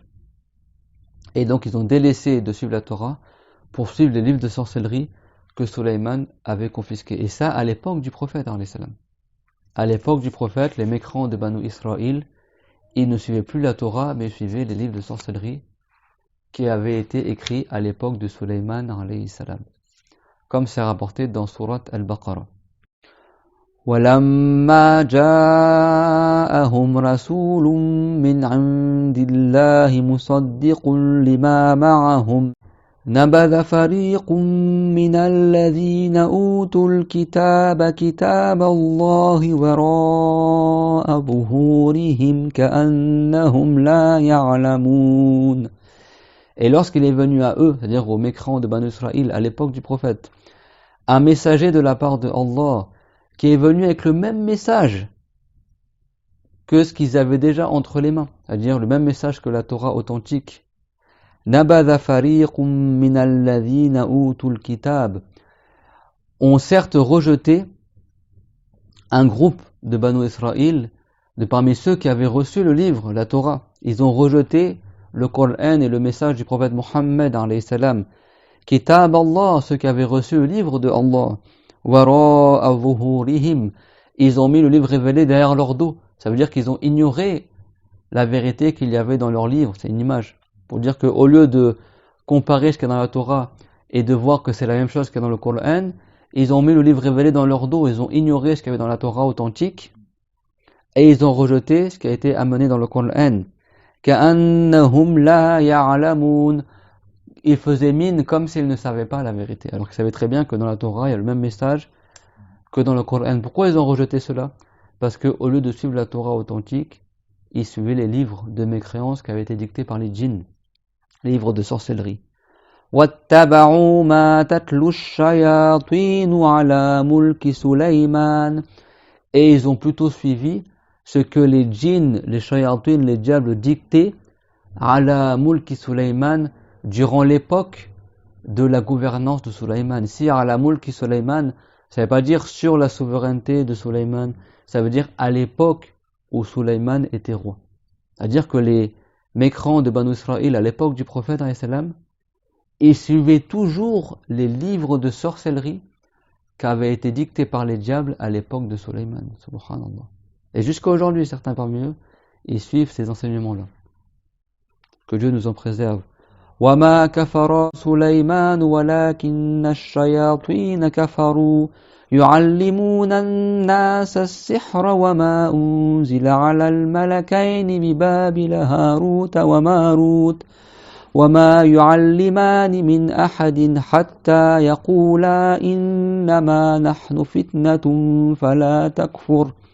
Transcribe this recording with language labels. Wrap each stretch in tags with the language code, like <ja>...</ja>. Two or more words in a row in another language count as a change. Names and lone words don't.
<fr>Et donc ils ont délaissé de suivre la Torah pour suivre les livres de sorcellerie que Sulayman avait confisqués. Et ça à l'époque du prophète,</fr> <ar>عليه السلام.</ar> <fr>À l'époque du prophète, les mécréants de Banu Israël, ils ne suivaient plus la Torah, mais suivaient les livres de sorcellerie qui avaient été écrits à l'époque de Sulayman,</fr> <ar>عليه السلام.</ar> <fr>Comme c'est rapporté dans Surat Al-Baqarah.</fr> <ar>وَلَمَّا جَاءَهُمْ رَسُولٌ مِّنْ عِندِ اللَّهِ مُصَدِّقٌ لِمَا مَعَهُمْ نَبَذَ فَرِيقٌ مِّنَ الَّذِينَ أُوتُوا الْكِتَابَ كِتَابَ اللَّهِ وَرَاءَ ظُهُورِهِمْ كَأَنَّهُمْ لَا يَعْلَمُونَ.</ar> <fr>Et lorsqu'il est venu à eux, c'est-à-dire aux mécréants de Banu Israël à l'époque du prophète, un messager de la part de Allah qui est venu avec le même message que ce qu'ils avaient déjà entre les mains, c'est-à-dire le même message que la Torah authentique.</fr> <ar>نبذ فريق من الذين أوتوا الكتاب,</ar> <fr>ont certes rejeté un groupe de Banu Israël, de parmi ceux qui avaient reçu le livre, la Torah. Ils ont rejeté le Coran et le message du prophète Mohammed</fr> <ar>عليه السلام. كتاب الله,</ar> <fr>ceux qui avaient reçu le livre de Allah.</fr> <ar>وراء ظهورهم,</ar> <fr>ils ont mis le livre révélé derrière leur dos. Ça veut dire qu'ils ont ignoré la vérité qu'il y avait dans leur livre. C'est une image. Pour dire qu'au lieu de comparer ce qu'il y a dans la Torah et de voir que c'est la même chose qu'il y a dans le Coran, ils ont mis le livre révélé dans leur dos. Ils ont ignoré ce qu'il y avait dans la Torah authentique et ils ont rejeté ce qui a été amené dans le Coran.</fr> <ar>كأنهم لا يعلمون.</ar> <fr>Ils faisaient mine comme s'ils ne savaient pas la vérité, alors qu'ils savaient très bien que dans la Torah, il y a le même message que dans le Coran. Pourquoi ils ont rejeté cela? Parce qu'au lieu de suivre la Torah authentique, ils suivaient les livres de mécréance qui avaient été dictés par les djinns, les livres de sorcellerie.</fr> <ar>وَاتَّبَعُوا مَا تَتْلُو الشَّيَاطِينُ عَلَى مُلْكِ سُلَيْمَانَ.</ar> <fr>Et ils ont plutôt suivi ce que les djinns, les shayatines, les diables dictaient</fr> <ar>على ملك سليمان</ar> <fr>durant l'époque de la gouvernance de Sulayman. Ici,</fr> <ar>على ملك سليمان,</ar> <fr>ça ne veut pas dire sur la souveraineté de Sulayman, ça veut dire à l'époque où Sulayman était roi. C'est-à-dire que les mécréants de Banu Israël à l'époque du prophète, ils suivaient toujours les livres de sorcellerie qui avaient été dictés par les diables à l'époque de Sulayman. Subhanallah. Et jusqu'à aujourd'hui, certains parmi eux, ils suivent ces enseignements-là. Que Dieu nous en préserve.</fr> <ar>وَمَا كَفَرَ سُلَيْمَانُ وَلَكِنَّ الشَّيَاطِينَ كَفَرُوا يُعَلِّمُونَ النَّاسَ السِّحْرَ وَمَا أُنزِلَ عَلَى الْمَلَكَيْنِ بِبَابِلَ هَارُوتَ وَمَارُوتَ وَمَا يُعَلِّمَانِ مِنْ أَحَدٍ حَتَّى يَقُولَا إِنَّمَا نَحْنُ فِتْنَةٌ فَلَا تَكْفُرْ</ar>